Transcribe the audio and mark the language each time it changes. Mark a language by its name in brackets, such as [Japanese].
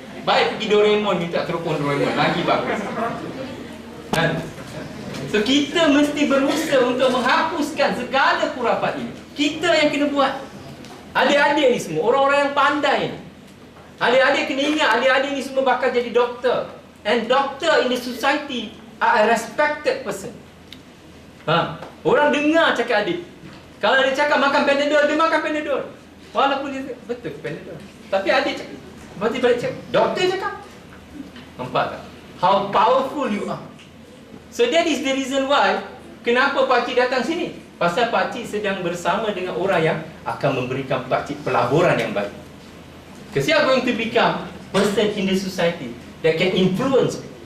[Malay] Baik pergi Doraemon minta teropong Doraemon, lagi bagus. Kan? So kita mesti berusaha untuk menghapuskan segala khurafat ini. Kita yang kena buat. Adik-adik ni semua orang-orang yang pandai ni. Adik-adik kena ingat, adik-adik ni semua bakal jadi doktor. [English] And doctor in the society are a respected person. [Malay] Faham? Orang dengar cakap adik. Kalau dia cakap makan Panadol, dia makan Panadol. Walaupun dia betul Panadol. Tapi adik cakap, berarti balik cakap, doktor cakap. Nampak tak? [English] How powerful you are. So that is the reason why [Malay] kenapa pakcik datang sini. Pasal pakcik sedang bersama dengan orang yang akan memberikan pakcik pelaburan yang baik. [English] Because you are going to become person in the society that can influence.